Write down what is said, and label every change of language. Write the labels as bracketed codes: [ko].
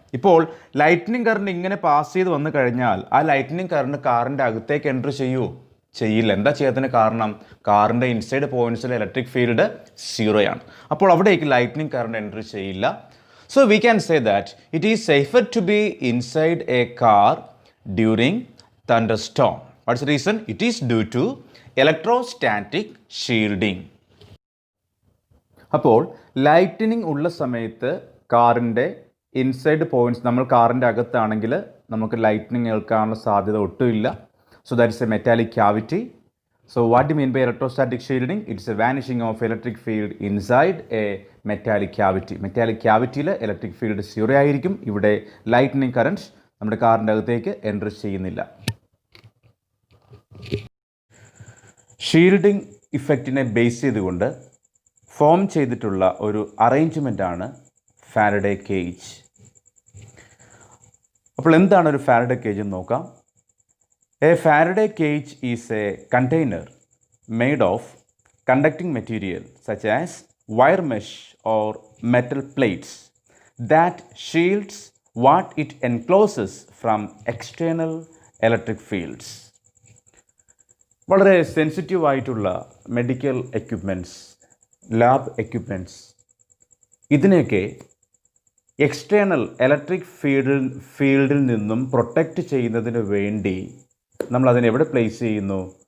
[ml] ഇപ്പോൾ lightning current ഇങ്ങനെ pass ചെയ്ത് വന്നു കഴിഞ്ഞാൽ ആ ലൈറ്റ്നിങ് കറണ്ട് കാറിൻ്റെ അകത്തേക്ക് എൻട്രി ചെയ്യുമോ? ചെയ്യില്ല. എന്താ ചെയ്യാത്തതിന് കാരണം? കാറിൻ്റെ ഇൻസൈഡ് പോയിൻറ്റ്സിൽ ഇലക്ട്രിക് ഫീൽഡ് 0യാണ്. അപ്പോൾ അവിടേക്ക് ലൈറ്റ്നിങ് കറണ്ട് എൻട്രി ചെയ്യില്ല. [en] So we can say that it is safer to be inside a car during thunderstorm. What's the reason? It is due to electrostatic shielding. [ml] അപ്പോൾ lightening ഉള്ള സമയത്ത് കാറിൻ്റെ inside points, നമ്മൾ കാറിൻ്റെ അകത്താണെങ്കിൽ നമുക്ക് ലൈറ്റനിങ് ഏൽക്കാനുള്ള സാധ്യത ഒട്ടുമില്ല. [en] So that is a metallic cavity. So what do you mean by electrostatic shielding? It's a vanishing of electric field inside a metallic cavity. Metallic cavity electric field [ml] zero ആയിരിക്കും. ഇവിടെ lightening current നമ്മുടെ കാറിൻ്റെ അകത്തേക്ക് enter ചെയ്യുന്നില്ല. Shielding ഇഫക്റ്റിനെ base ചെയ്തുകൊണ്ട് form ചെയ്തിട്ടുള്ള ഒരു അറേഞ്ച്മെൻ്റാണ് Faraday cage. അപ്പോൾ എന്താണ് ഒരു ഫാരഡേ കേജ് എന്ന് നോക്കാം. [en] A Faraday cage is a container made of conducting material such as wire mesh or metal plates that shields what it encloses from external electric fields. [ml] വളരെ sensitive ആയിട്ടുള്ള medical equipments, lab equipments, ഇതിനെയൊക്കെ external electric ഫീൽഡിൽ നിന്നും protect ചെയ്യുന്നതിന് വേണ്ടി നമ്മൾ അതിനെ എവിടെ പ്ലേസ് ചെയ്യുന്നു?